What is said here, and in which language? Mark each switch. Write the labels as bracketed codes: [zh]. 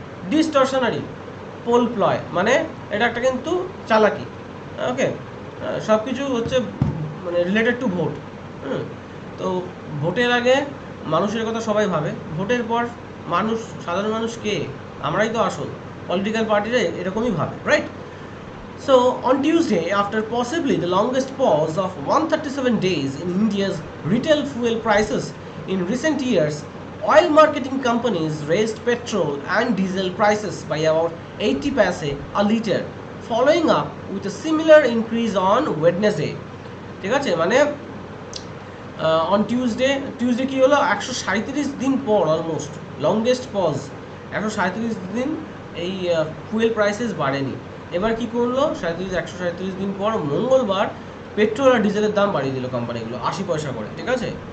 [bn] ডিসটরশনারি pole প্লয় মানে এটা একটা কিন্তু চালাকি। ওকে, সব কিছু হচ্ছে মানে রিলেটেড টু ভোট। তো ভোটের আগে মানুষের কথা সবাই ভাবে, ভোটের পর মানুষ, সাধারণ মানুষ কে? আমরাই তো আসল। পলিটিক্যাল পার্টিরা এরকমই ভাবে, right. [en] So on Tuesday, after possibly the longest pause of 137 days in India's retail fuel prices in recent years, oil marketing companies raised petrol and diesel prices by about 80 paise a litre, following up with a similar increase on Wednesday. [bn] ঠিক আছে, মানে [en] on Tuesday [bn] কি হলো, 137 দিন পর, [en] almost longest pause, [bn] 137 দিন এই fuel prices বাড়েনি। এবার কি করলো, 137 দিন পর মঙ্গলবার পেট্রোল আর ডিজেলের দাম বাড়িয়ে দিল কোম্পানিগুলো 80 পয়সা করে, ঠিক আছে।